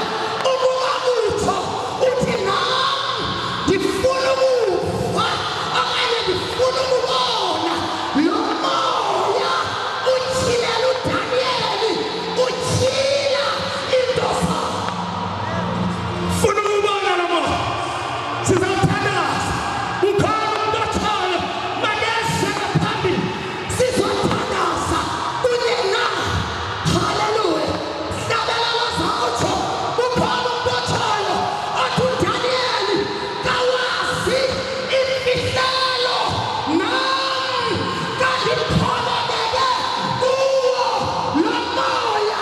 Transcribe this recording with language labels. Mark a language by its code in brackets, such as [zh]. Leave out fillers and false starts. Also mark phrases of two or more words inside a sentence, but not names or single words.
[zu] Ukuba utho uthi nami ngifuna ukufa okanye ngifuna ukubona lo moya uthilela uDanieli, uthila into zakho. Funa ukubona lo moya. Sizothandaza. Ukhona umuntu othayo makeze ngaphambili. Sizothandaza kunye nawe. Haleluya. Hlabelela zawutsho. Ukhona umuntu othayo othi uDanieli kawazi imfihlelo nami ngangikholeleke kuwo lo moya.